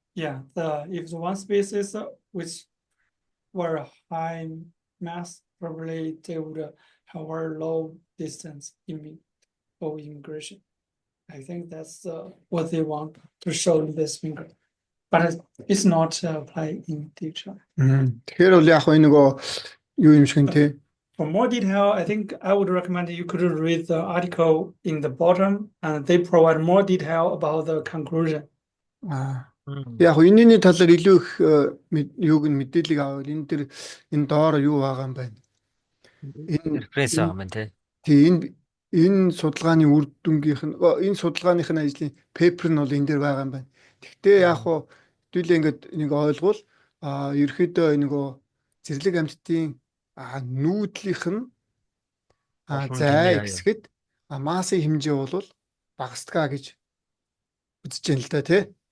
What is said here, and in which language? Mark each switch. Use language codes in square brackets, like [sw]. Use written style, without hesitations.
[en] yeah, if the one species which were high mass, probably they would have a low distance for immigration. I think that's what they want to show in this figure. But it's not applied in teacher. [mn] Тэгэхээр бол яг хөө нөгөө юу юм шиг нэ. [en] For more detail, I think I would recommend you could read the article in the bottom, and they provide more detail about the conclusion. [mn] Яг хөө энэний талаар илүү их юуг нь мэдээлэл авал энэ доор юу байгаа юм байна. Референс байгаа юм тий. Тий энэ судалгааны үр дүнгийнх нь энэ судалгааных нь ажлын пепер нь бол энэ дээр байгаа юм байна. Гэхдээ яг хөө хэдүүлээ ингээд нэг ойлгвол ерөөхдөө нөгөө зэрлэг амьтдын нүүдлийнх нь зай хэсгэд массын хэмжээ бол багасдгаа гэж үзэж байна л да тий.